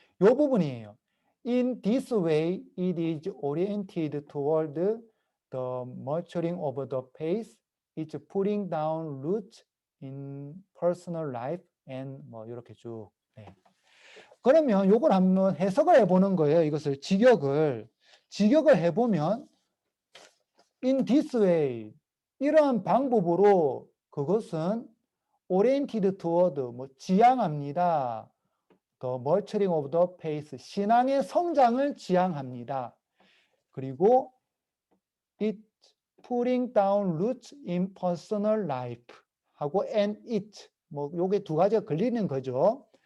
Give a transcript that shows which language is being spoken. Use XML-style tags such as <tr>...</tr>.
<ko>요 부분이에요.</ko> <en>In this way, it is oriented toward the maturing of the faith is putting down roots in personal life and</en> <ko>뭐 이렇게 쭉. 네. 그러면 요걸 한번 해석을 해보는 거예요. 이것을 직역을 해보면</ko> <en>in this way</en> <ko>이러한 방법으로 그것은</ko> <en>oriented toward</en> <ko>뭐 지향합니다.</ko> <en>The maturing of the faith</en> <ko>신앙의 성장을 지향합니다. 그리고</ko> <en>it putting down roots in personal life</en> <ko>하고</ko> <en>and it</en> <ko>뭐 요게 두 가지가 걸리는 거죠.</ko>